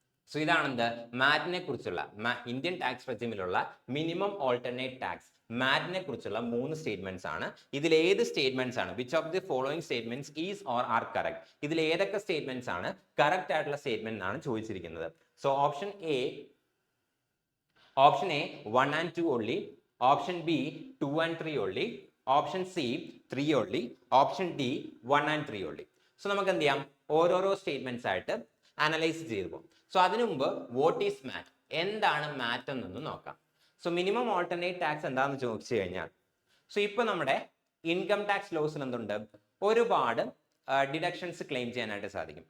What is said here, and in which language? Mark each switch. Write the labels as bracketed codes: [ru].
[ml] So ഇതാണെന്ത് മാറ്റിനെ കുറിച്ചുള്ള Indian tax റെജിമിലുള്ള minimum alternate tax മാറ്റിനെ കുറിച്ചുള്ള 3 statements ആണ്. ഇതിൽ ഏത് സ്റ്റേറ്റ്മെന്റ്സ് ആണ് [en] which of the following statements is or are correct, [ml] ഇതിൽ ഏതൊക്കെ സ്റ്റേറ്റ്മെന്റ്സ് ആണ് കറക്റ്റ് ആയിട്ടുള്ള സ്റ്റേറ്റ്മെന്റ് എന്നാണ് ചോദിച്ചിരിക്കുന്നത്. [en] So option A 1 and 2 only, option B 2 and 3 only, option C 3 only, option D 1 and 3 only. [ml] So നമുക്ക് എന്ത് ചെയ്യാം ഓരോരോ സ്റ്റേറ്റ്മെന്റ്സ് ആയിട്ട് അനലൈസ് ചെയ്തു പോകും. സോ അതിനു മുമ്പ് വാട്ട് ഈസ് മാറ്റ്, എന്താണ് മാറ്റ് എന്നൊന്ന് നോക്കാം. സോ മിനിമം ഓൾട്ടർനേറ്റ് ടാക്സ് എന്താണെന്ന് ചോദിച്ചു കഴിഞ്ഞാൽ, സോ ഇപ്പൊ നമ്മുടെ ഇൻകം ടാക്സ് ലോസിൽ എന്തുണ്ട് ഒരുപാട് ഡിഡക്ഷൻസ് ക്ലെയിം ചെയ്യാനായിട്ട് സാധിക്കും.